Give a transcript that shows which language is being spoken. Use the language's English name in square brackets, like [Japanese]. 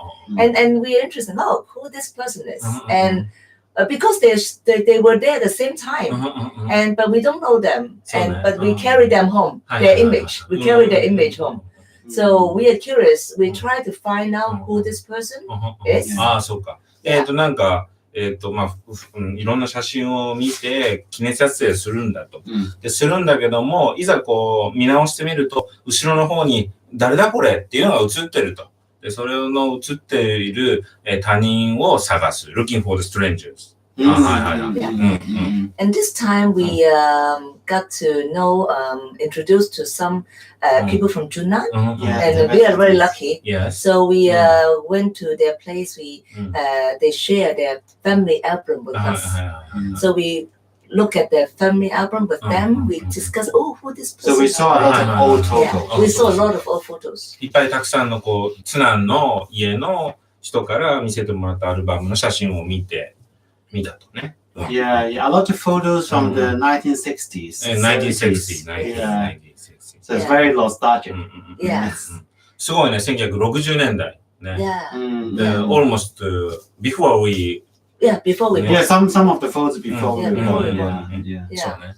[English] And we are interested in who this person is. And because they were there at the same time, but we don't know them. But we carry them home, their image. We carry their image home. So we are curious. We try to find out who this person is. [Japanese] そうか。なんか、いろんな写真を見て記念撮影するんだと。するんだけども、いざこう見直してみると、後ろの方に誰だこれっていうのが映ってると。で、それの映っている他人を探す。 [English] looking for the strangers. And this time we got to know, introduced to some people from Zhunan, and we are very lucky. So we went to their place. They share their family album with us. So we look at their family album with them. We discuss, who this person is. So we saw a lot of old photos. We saw a lot of old photos. [Japanese] いっぱいたくさんのこう、津南の家の人から見せてもらったアルバムの写真を見たとね。 [English] Yeah, a lot of photos from the 1960s. 1960s. So it's very nostalgic. Yes. [Japanese] すごいね、1960年代。ね。 [English] Almost before we. Before we. Yeah, some of the photos before we were born.